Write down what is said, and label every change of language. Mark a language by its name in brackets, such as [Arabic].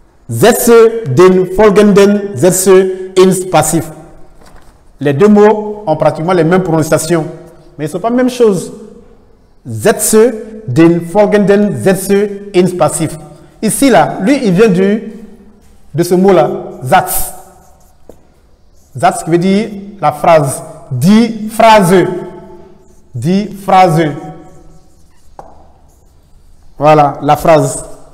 [German] Setze den folgenden Sätze ins Passif. [French] Les deux mots ont pratiquement les mêmes prononciations, mais ils ne sont pas la même chose. [German] Setze den folgenden Sätze ins Passif. [French] Ici, là, lui, il vient de ce mot-là, Satz. Satz qui veut dire la phrase. [German] Die Phrase. Die Phrase. [French] Voilà, la phrase.